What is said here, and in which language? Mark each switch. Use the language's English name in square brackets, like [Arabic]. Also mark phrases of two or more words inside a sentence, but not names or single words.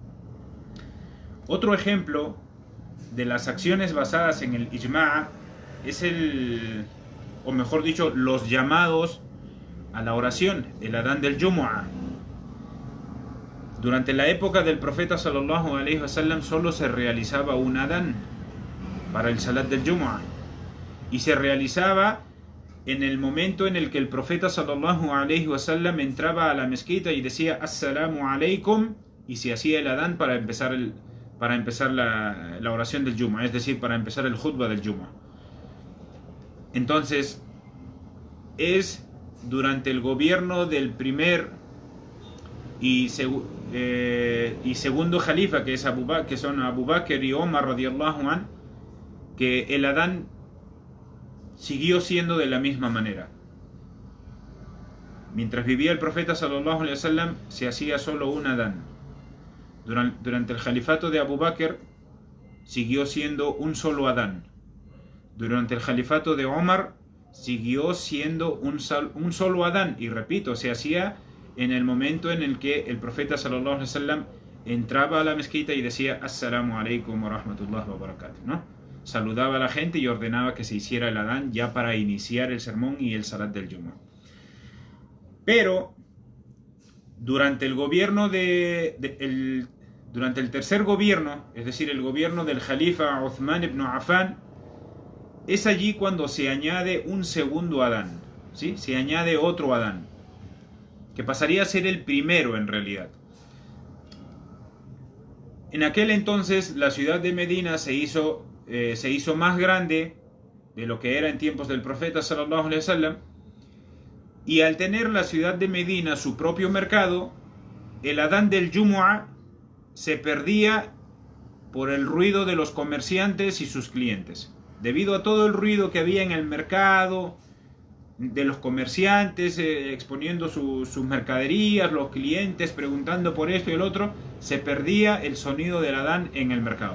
[Spanish] Otro ejemplo de las acciones basadas en el ijma' es o mejor dicho, los llamados a la oración, el adán del Jumu'ah. Durante la época del profeta [Arabic] صلى الله عليه وسلم [Spanish] solo se realizaba un adán para el salat del Jumu'ah, y se realizaba en el momento en el que el profeta [Arabic] صلى الله عليه وسلم [Spanish] entraba a la mezquita y decía [Arabic] السلام عليكم, [Spanish] y se hacía el adán para empezar la oración del Jumu'ah, es decir, para empezar el khutbah del Jumu'ah. Entonces, es durante el gobierno del primer y segundo Jalifa, que son Abu Bakr y Omar [Arabic] رضي الله عنه, [Spanish] que el adán siguió siendo de la misma manera. Mientras vivía el profeta [Arabic] صلى الله عليه وسلم [Spanish] se hacía solo un adán. Durante el Jalifato de Abu Bakr siguió siendo un solo adán. Durante el Jalifato de Omar siguió siendo un solo adán, y repito, se hacía en el momento en el que el profeta [Arabic] صلى الله عليه وسلم [Spanish] entraba a la mezquita y decía [Arabic] السلام عليكم ورحمة الله وبركاته, [Spanish] ¿no? Saludaba a la gente y ordenaba que se hiciera el adán ya para iniciar el sermón y el salat del Jumu'ah. Pero durante el gobierno durante el tercer gobierno, es decir, el gobierno del Jalifa Uthman ibn Affan, es allí cuando se añade un segundo adán, ¿sí? Se añade otro adán, que pasaría a ser el primero en realidad. En aquel entonces la ciudad de Medina se hizo más grande de lo que era en tiempos del profeta [Arabic] صلى الله عليه وسلم, [Spanish] y al tener la ciudad de Medina su propio mercado, el adán del Jumu'ah se perdía por el ruido de los comerciantes y sus clientes. Debido a todo el ruido que había en el mercado, de los comerciantes exponiendo sus mercaderías, los clientes preguntando por esto y el otro, se perdía el sonido del adán en el mercado.